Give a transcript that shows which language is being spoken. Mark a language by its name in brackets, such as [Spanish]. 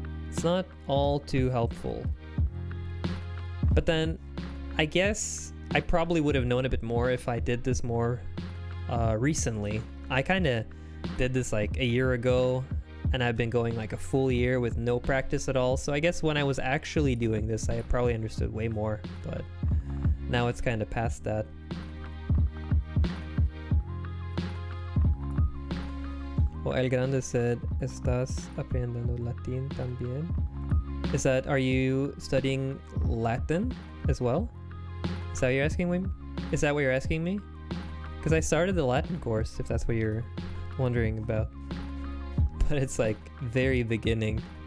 [English] It's not all too helpful. But then, I guess I probably would have known a bit more if I did this more recently. I kind of did this like a year ago, and I've been going like a full year with no practice at all. So I guess when I was actually doing this, I probably understood way more, but now it's kind of past that. Oh, [Spanish] El Grande [English] said, [Spanish] ¿Estás aprendiendo latín también? [English] Is that, are you studying Latin as well? Is that what you're asking me? Is that what you're asking me? Because I started the Latin course, if that's what you're wondering about. But it's like very beginning.